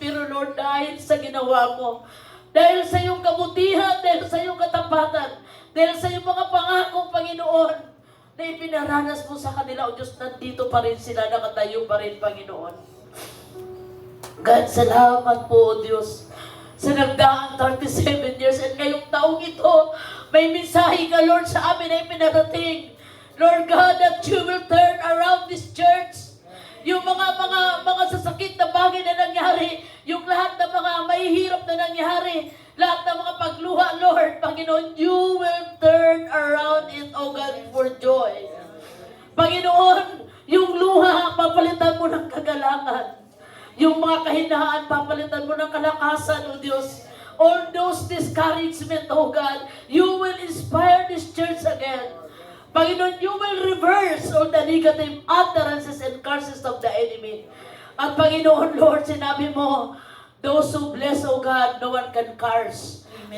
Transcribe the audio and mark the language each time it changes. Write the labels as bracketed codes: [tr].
[tl] Pero Lord, dahil sa ginawa mo, dahil sa iyong kabutihan, dahil sa iyong katapatan, dahil sa iyong mga pangako, Panginoon, na ipinaranas mo sa kanila, O Diyos, nandito pa rin sila, nakatayo pa rin, Panginoon. God, salamat po, O Diyos, sa nagdaang 37 years at ngayong taong ito, may mensahe ka, Lord, sa amin ay pinarating. [en] Lord God, that you will turn around this church. [tl] Yung mga sasakit na bagay na nangyari, yung lahat ng mga mahihirap na nangyari, lahat ng mga pagluha, Lord, Panginoon, [en] you will turn around it, O God, for joy. [tl] Panginoon, yung luha, papalitan mo ng kagalangan. Yung mga kahinaan, papalitan mo ng kalakasan, O Diyos. [en] All those discouragement, oh God, you will inspire this church again. Panginoon, you will reverse all the negative utterances and curses of the enemy. [tl] At Panginoon, Lord, sinabi mo, [en] those who bless, oh God, no one can curse. Amen.